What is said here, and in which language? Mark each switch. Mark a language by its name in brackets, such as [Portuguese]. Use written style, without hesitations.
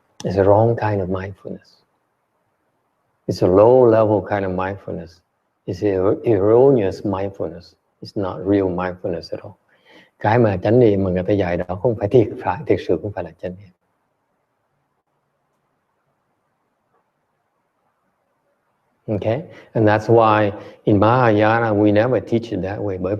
[English] It's a wrong kind of mindfulness. It's a low level kind of mindfulness. It's erroneous mindfulness. It's not real mindfulness at all. [Vietnamese] Cái mà chánh niệm mà người ta dạy đó không phải thiệt sự không phải là chánh niệm. [English] Okay, and that's why in Mahayana we never teach it that way.